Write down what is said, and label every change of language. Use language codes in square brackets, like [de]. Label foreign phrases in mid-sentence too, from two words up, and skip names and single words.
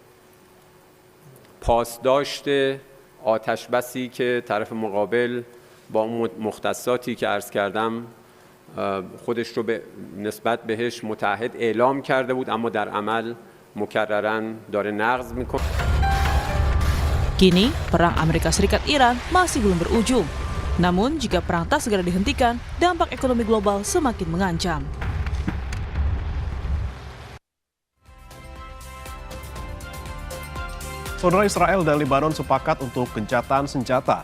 [fa] پاسداشت آتش بسی که طرف مقابل با مختصاتی که عرض کردم خودش رو به نسبت بهش متعهد اعلام کرده بود اما در عمل مکرراً داره نقض میکنه. [id] Kini, perang Amerika Serikat-Iran masih belum berujung. Namun, jika perang tak segera dihentikan, dampak ekonomi global semakin mengancam. Saudara, Israel dan Lebanon sepakat untuk gencatan senjata.